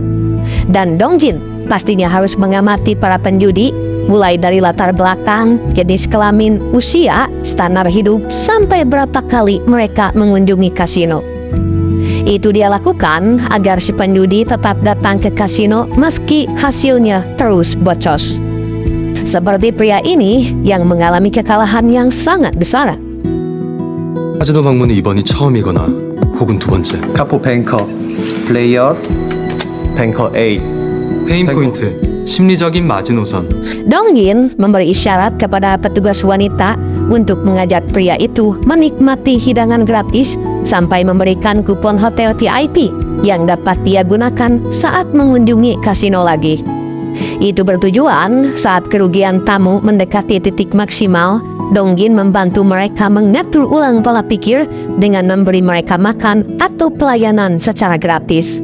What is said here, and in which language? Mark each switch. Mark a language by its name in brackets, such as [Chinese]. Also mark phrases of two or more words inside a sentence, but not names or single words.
[Indonesian] Dan Dong-gin pastinya harus mengamati para penjudi, mulai dari latar belakang, jenis kelamin, usia, standar hidup, sampai berapa kali mereka mengunjungi kasino. Itu dia lakukan agar si penjudi tetap datang ke kasino meski hasilnya terus bocor. Seperti pria ini yang mengalami kekalahan yang sangat besar. [Korean] 카지노 방문은 이번이 처음이거나 혹은 두 번째. 카포 [English] banker players banker [Korean] 8 [English] pain point, [Korean] 심리적인 마지노선. [Indonesian] Dong-gin memberi isyarat kepada petugas wanita untuk mengajak pria itu menikmati hidangan gratis sampai memberikan kupon hotel VIP yang dapat dia gunakan saat mengunjungi kasino lagi. Itu bertujuan saat kerugian tamu mendekati titik maksimal, Dong-gin membantu mereka mengatur ulang pola pikir dengan memberi mereka makan atau pelayanan secara gratis.